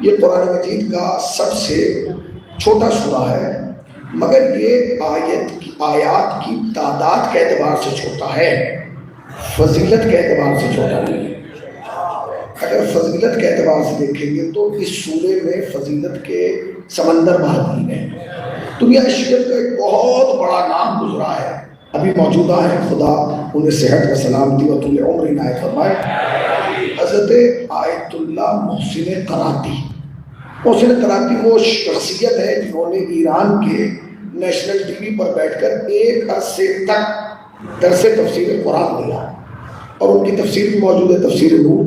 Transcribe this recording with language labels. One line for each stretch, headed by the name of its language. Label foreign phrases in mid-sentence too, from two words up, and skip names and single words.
Urdu: یہ قرآن مجید کا سب سے چھوٹا سورہ ہے، مگر یہ آیات کی تعداد کے اعتبار سے چھوٹا ہے، فضیلت کے اعتبار سے چھوٹا نہیں ہے۔ اگر فضیلت کے اعتبار سے دیکھیں گے تو اس سورے میں فضیلت کے سمندر بہا دیے ہیں۔ دنیا شریعت کا ایک بہت بڑا نام گزرا ہے، ابھی موجودہ ہے، خدا انہیں صحت و سلامتی و طول عمر عنایت فرمائے، حضرت آیت اللہ محسن قراتی۔ محسن قراتی وہ شخصیت ہے جنہوں نے ایران کے
English: national TV
Urdu: پر بیٹھ کر ایک عرصے تک درس تفسیر قرآن دیا، اور ان کی تفسیر بھی موجود ہے، تفسیر نور۔